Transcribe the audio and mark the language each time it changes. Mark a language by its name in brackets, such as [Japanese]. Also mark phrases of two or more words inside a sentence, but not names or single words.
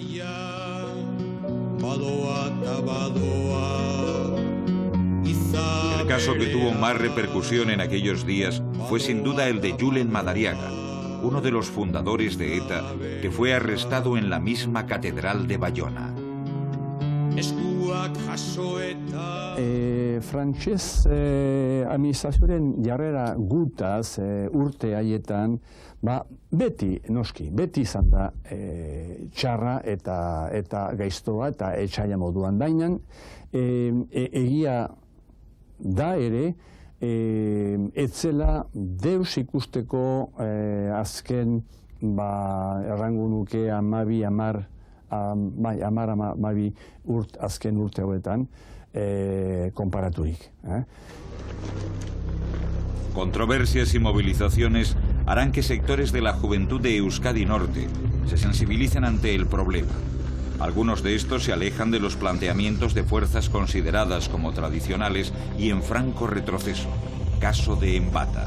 [Spanish] El caso que tuvo más repercusión en aquellos días fue sin duda el de Julen Madariaga, uno de los fundadores de ETA, que fue arrestado en la misma Catedral de Bayona. [Basque] Frantses administrazioaren jarrera gutaz urte haietan, beti, noski, beti izan da txarra eta gaiztoa eta etxaila moduan. Baina egia da ere, etzela deus ikusteko azken, errangu nuke 12 azken urte hauetan konparaturik. [Spanish] Controversias y movilizaciones harán que sectores de la juventud de Euskadi Norte se sensibilicen ante el problema. Algunos de estos se alejan de los planteamientos de fuerzas consideradas como tradicionales y en franco retroceso, caso de Embata.